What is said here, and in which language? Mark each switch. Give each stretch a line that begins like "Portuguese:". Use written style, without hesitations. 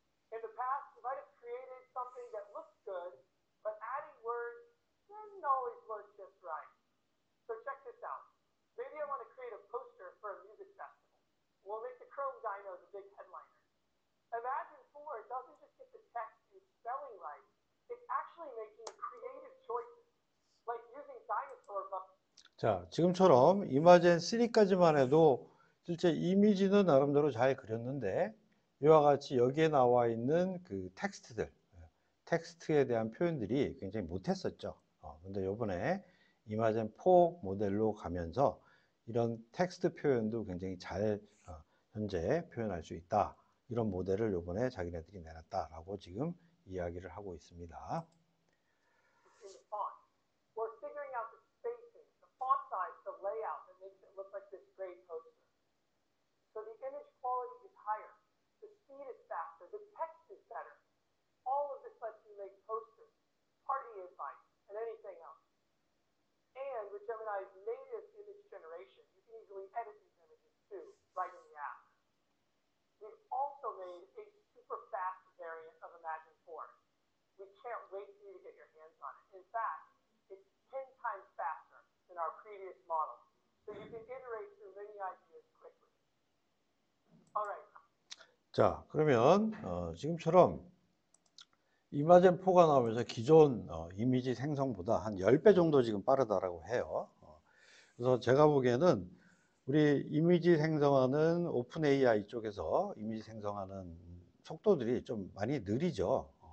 English: In the past, you might have created something that looks good, but adding words didn't always work just right. So check this out. Maybe I want to create a poster for a music festival. We'll make the Chrome Dino the big headliner. Imagen 4 doesn't just get the text and spelling right, it's actually making creative choices, like using dinosaur buttons.
Korean: 자, 지금처럼 이마젠 3까지만 해도 실제 이미지는 나름대로 잘 그렸는데 이와 같이 여기에 나와 있는 그 텍스트들, 텍스트에 대한 표현들이 굉장히 못했었죠. 근데 요번에 이마젠 4 모델로 가면서 이런 텍스트 표현도 굉장히 잘 현재 표현할 수 있다. 이런 모델을 요번에 자기네들이 내놨다라고 지금 이야기를 하고 있습니다.
English: In the font. We're figuring out the spacing, the font size, the layout that makes it look like this great poster. So the image quality is higher, the speed is faster, the text is better. All of this lets you make posters, party invites, and anything else. And with Gemini's native image generation, you can easily edit these images too, right in the app. We've also made a super fast variant of Imagen 4. We can't wait for you to get your hands on it. In fact, it's 10 times faster than our previous model. So you can iterate through many ideas quickly. All right.
Korean: 자, 그러면 지금처럼 이마젠 4가 나오면서 기존 이미지 생성보다 한 10배 정도 지금 빠르다라고 해요. 그래서 제가 보기에는 우리 이미지 생성하는 오픈 AI 쪽에서 이미지 생성하는 속도들이 좀 많이 느리죠.